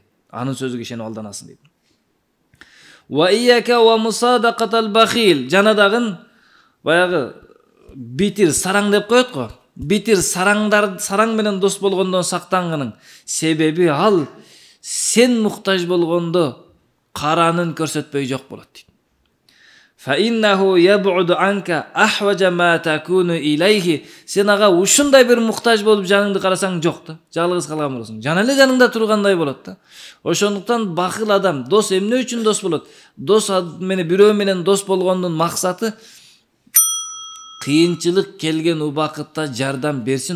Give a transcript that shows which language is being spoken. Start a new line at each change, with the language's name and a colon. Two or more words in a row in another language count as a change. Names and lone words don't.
Kyrgyz: Анын сөзүгө ишенип алданасың дейт.
Arabic: وإياك ومصادقة البخيل.
Kyrgyz: Жана дагы баягы битир сараң деп коет го. Битир сараң менен дос болгондон сактангының. Себеби ал сен муктаж болгондо каранын көрсөтпөй жок болот дейт.
Arabic: فإنه يبعد عنك أحوج ما تكون إليه.
Kyrgyz: Сен ага ушундай бир муктаж болуп жаныңды карасаң жок да. Жалгыз калган болосуң. Жана эле жаныңда тургандай болот да. Ошондуктан бахыл адам дос эмне үчүн дос болот? Дос менен бирөө менен дос болгондун максаты кыйынчылык келген убакытта жардам берсин.